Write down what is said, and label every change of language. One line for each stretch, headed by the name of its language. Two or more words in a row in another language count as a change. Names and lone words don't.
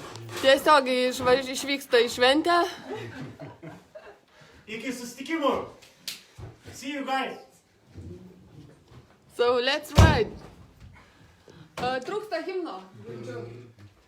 Lithuanian: Tiesiog išvyksta į šventę. Iki susitikimų.
English: See you guys. So let's ride.
Lithuanian: Trūksta himno.